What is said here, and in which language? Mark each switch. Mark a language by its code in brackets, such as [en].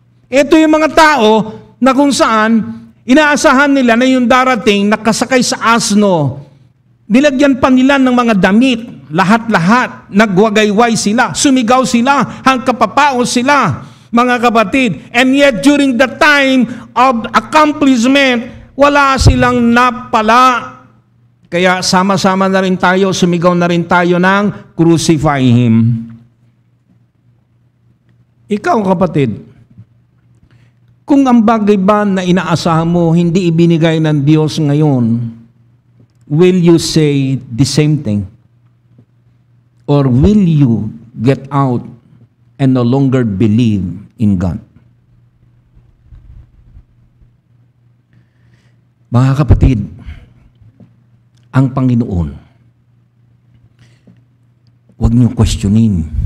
[tl] Ito yung mga tao na kung saan inaasahan nila na yung darating nakasakay sa asno, nilagyan pa nila ng mga damit, lahat-lahat, nagwagayway sila, sumigaw sila, hangkapapaos sila, mga kapatid. [en] And yet during the time of accomplishment, [tl] wala silang napala. Kaya sama-sama na rin tayo, sumigaw na rin tayo ng [en] crucify Him. [tl] Ikaw, kapatid, kung ang bagay ba na inaasahan mo hindi ibinigay ng Diyos ngayon, [en] will you say the same thing? Or will you get out and no longer believe in God? [tl] Mga kapatid, ang Panginoon, huwag niyo questionin.